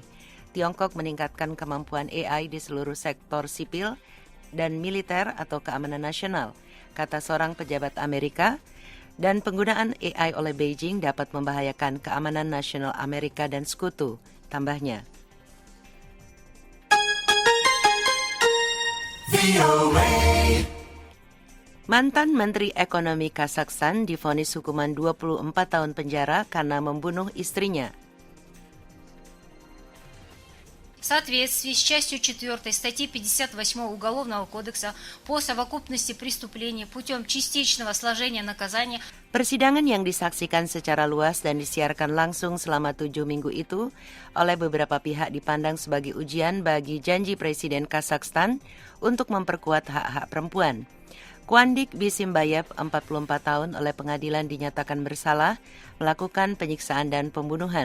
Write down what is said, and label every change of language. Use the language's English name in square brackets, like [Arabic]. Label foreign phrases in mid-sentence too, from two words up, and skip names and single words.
[Indonesian] Tiongkok meningkatkan kemampuan AI di seluruh sektor sipil dan militer atau keamanan nasional, kata seorang pejabat Amerika, dan penggunaan AI oleh Beijing dapat membahayakan keamanan nasional Amerika dan sekutu, tambahnya. Mantan Menteri Ekonomi Kazakhstan divonis hukuman 24 tahun penjara karena membunuh istrinya. [Russian] В соответствии с частью 4 статьи 58 Уголовного кодекса по совокупности преступлений путем частичного сложения наказания. [Indonesian] Persidangan yang disaksikan secara luas dan disiarkan langsung selama 7 minggu itu oleh beberapa pihak dipandang sebagai ujian bagi janji Presiden Kazakhstan untuk memperkuat hak-hak perempuan. Kwandik Bisimbayev, 44 tahun, oleh pengadilan dinyatakan bersalah melakukan penyiksaan dan pembunuhan.